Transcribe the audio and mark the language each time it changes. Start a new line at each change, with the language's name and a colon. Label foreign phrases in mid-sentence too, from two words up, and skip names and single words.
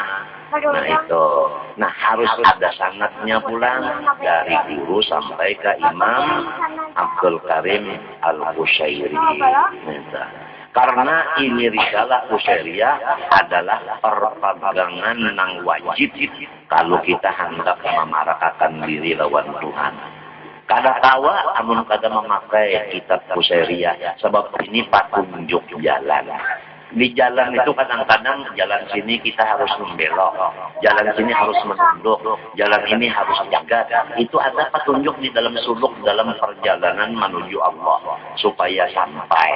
Indonesian: Nah itu, nah harus ada sanadnya pulang dari guru sampai ke Imam Abdul Karim Al-Qushairi. Karena ini risalah Qushairiyah adalah perpegangan nang wajib kalau kita hendak memarakakan diri lawan Tuhan.
Banjar: Kada tawa amun kada memakai kitab Qushairiyah sebab ini petunjuk jalan.
Indonesian: Di jalan itu kadang-kadang jalan sini kita harus membelok, jalan sini harus menunduk, jalan ini harus jaga. Itu ada petunjuk di dalam suluk dalam perjalanan menuju Allah supaya sampai.